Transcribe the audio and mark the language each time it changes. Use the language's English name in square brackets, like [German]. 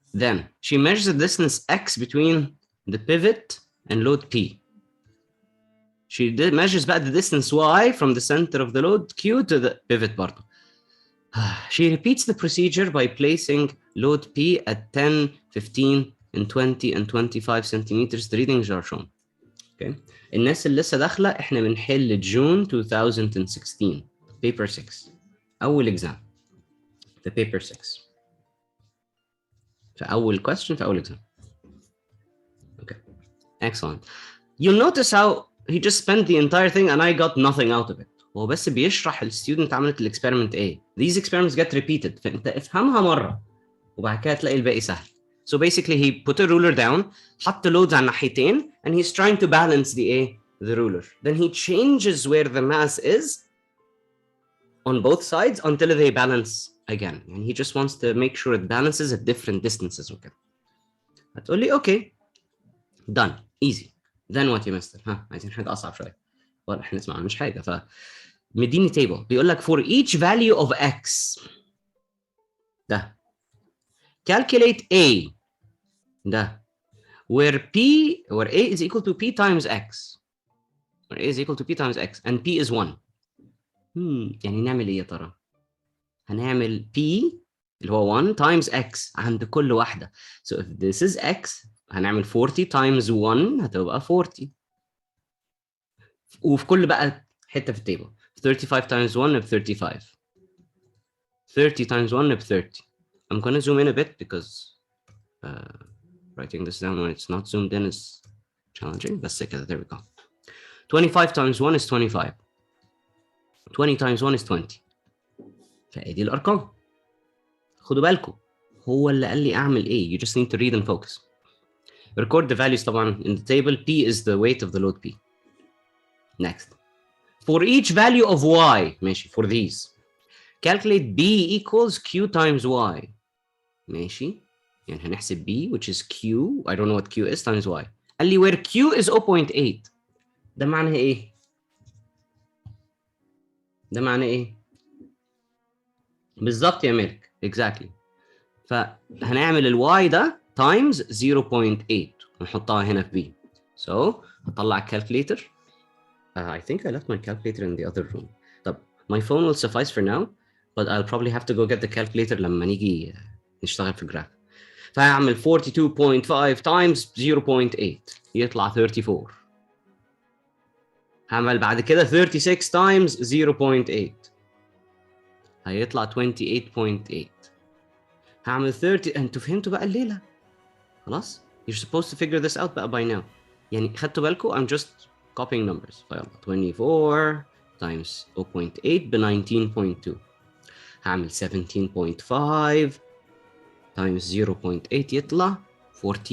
[English] Then she measures the distance X between the pivot and load P. She measures back the distance Y from the center of the load Q to the pivot [Arabic] برضه. [English] She repeats the procedure by placing load P at 10, 15, and 20 and 25 centimeters. The readings are shown. Okay. [Arabic] الناس اللي لسه داخله احنا بنحل June 2016 paper 6 اول exam the paper 6 في اول question في اول exam. [English] Okay. Excellent. you'll notice how he just spent the entire thing and I got nothing out of it. [Arabic] هو بس بيشرح الستودنت عملت الاكسبيرمنت ايه. [English] These experiments get repeated. [Arabic] فانت افهمها مره وبعد كده تلاقي الباقي سهل. [English] So basically he put a ruler down, [Arabic] حط loads على الناحيتين, [English] and he's trying to balance the ruler. Then he changes where the mass is on both sides until they balance again. And he just wants to make sure it balances at different distances. Okay. [Arabic] هتقول لي okay. [English] Done. Easy. Then what you missed? [Arabic] عايزين حاجة أصعب شوية. ولا احنا نسمع مش حاجة. مديني [English] table [Arabic] بيقول لك [English] for each value of x ده calculate a ده where a is equal to p times x, where a is equal to p times x and p is 1. [Arabic] يعني نعمل ايه يا ترى؟ هنعمل p اللي هو 1 [English] times x [Arabic] عند كل واحدة. [English] So if this is x [Arabic] هنعمل [English] 40 times 1 [Arabic] هتبقى [English] 40. وفي كل بقى حتة في التيبل 35 times 1 ب 35. 30 times 1 ب 30. I'm gonna zoom in a bit because writing this down when it's not zoomed in is challenging. But there we go. 25 times 1 is 25. 20 times 1 is 20. [Arabic] فادي الارقام. خدوا بالكم هو اللي قال لي اعمل ايه. [English] You just need to read and focus. Record the values [Arabic] طبعا [English] in the table. P is the weight of the load P. Next. For each value of y [Arabic] ماشي [English] for these calculate B equals Q times Y. [Arabic] ماشي يعني هنحسب [English] B which is Q, I don't know what Q is, times Y. [Arabic] قال لي [English] where Q is 0.8. [Arabic] ده معناه ايه؟ ده معناه ايه؟ بالظبط يا مالك [English] exactly. [Arabic] فهنعمل الواي ده [English] times 0.8 [Arabic] ونحطها هنا في B. So هطلع الكالكوليتر. [English] I think I left my calculator in the other room. [Arabic] طب [English] my phone will suffice for now, but I'll probably have to go get the calculator [Arabic] لما نيجي نشتغل في الجراف. فهعمل 42.5 [English] times 0.8 [Arabic] يطلع 34. هعمل بعد كده 36 [English] times 0.8 [Arabic] هيطلع 28.8. هعمل 30. انتوا فهمتوا بقى الليله خلاص. [English] You're supposed to figure this out [Arabic] بقى [English] by now. [Arabic] يعني خدتوا بالكم [English] I'm just copying numbers. [Arabic] فيلا 24 [English] times 0.8 [Arabic] ب 19.2. هعمل 17.5 [English] times 0.8 [Arabic] يطلع 14.0.